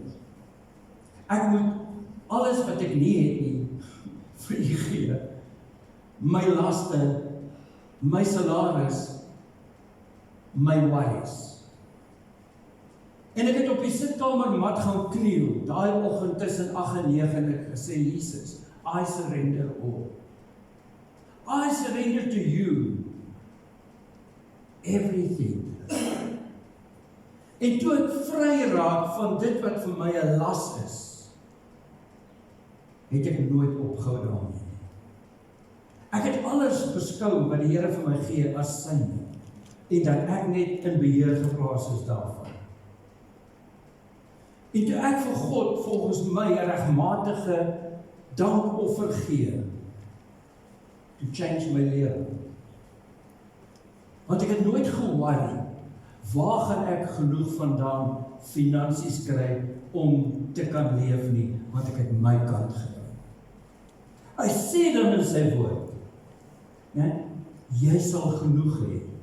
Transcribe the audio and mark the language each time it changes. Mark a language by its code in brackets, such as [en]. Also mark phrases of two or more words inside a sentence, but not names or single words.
[af] Ek moet alles wat ek nie het nie, vir U gee. My laste, my salaris, my worries. En ek het op die sitkamermat gaan kniel, daai oggend tussen 8 en 9 en ek gesê, Jesus, [en] I surrender all. I surrender to you everything. [af] En toe ek vry raak van dit wat vir my 'n las is, het ek nooit opgehou daarmee. Ek het alles beskou wat die Here vir my gee as syne, en dat ek net in beheer geplaas is daarvan. En toe ek vir God volgens my 'n regmatige dankoffer gee, [en] to change my lewe. [af] Want ek het nooit ge-worry, waar gaan ek genoeg vandaan finansies kry om te kan leef nie, want ek het my kant gedoen. Hy sê dan in sy woord, nee, jy sal genoeg hê.